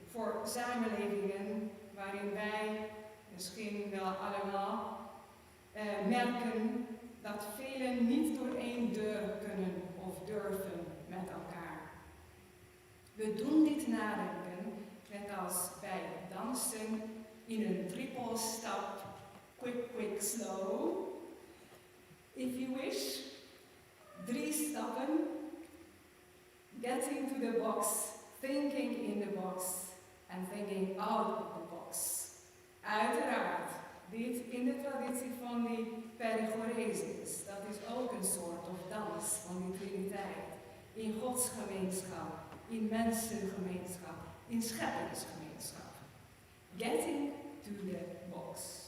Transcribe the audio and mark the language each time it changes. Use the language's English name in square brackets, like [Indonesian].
[Dutch] Voor samenlevingen waarin wij misschien wel allemaal merken dat velen niet door één deur kunnen of durven met elkaar. We doen dit nadenken net als bij dansen in een triple stap, [English] quick, quick, slow. If you wish, 3 stappen, getting to the box, thinking in the box and thinking out of the box. [Dutch] Uiteraard, dit in de traditie van die perichoresis, dat is ook een soort of dans van die Triniteit. In godsgemeenschap, in mensengemeenschap, in scheppingsgemeenschap. [English] Getting to the box.